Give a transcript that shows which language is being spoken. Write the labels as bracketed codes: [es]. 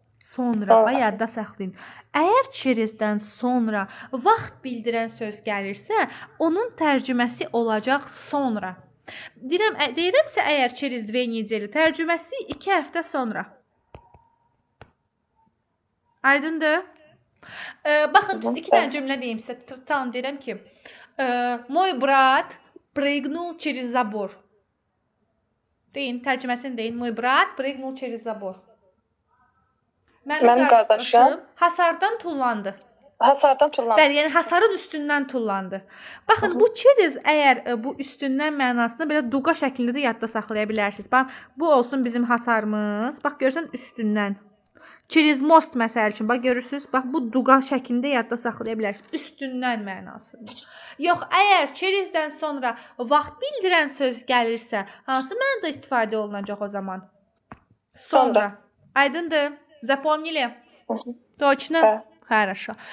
[az] Sonra yadda saxlayın. Əgər через-dən sonra vaxt bildirən söz gəlirsə, onun tərcüməsi olacaq sonra. Deyirəmsə əgər [ru] через 2 недели, [az] tərcüməsi 2 həftə sonra. Aydındır? Baxın, 2 dənə cümlə deyim sizə. Tutalım, deyirəm ki, [ru] мой брат прыгнул через забор. [az] Deyin, tərcüməsini deyin. [ru] Мой брат прыгнул через забор. [az] Mənim qardaşım hasardan tullandı. Hasardan tullandı. Bəli, yəni hasarın üstündən tullandı. Baxın, bu через əgər bu üstündən mənasını belə duqa şəklində də yadda saxlaya bilərsiniz. Bax, bu olsun bizim hasarımız. Bax, görürsən üstündən. [ru] Через мост [az] məsəl üçün, bax görürsüz, bax bu duqa şəklində yadda saxlaya bilərsiniz. Üstündən mənasını. Yox, əgər через-dən sonra vaxt bildirən söz gəlirsə, hansı mənada istifadə olunacaq o zaman? Sonra. Aydındır? [ru] Запомнили? Точно? Хорошо.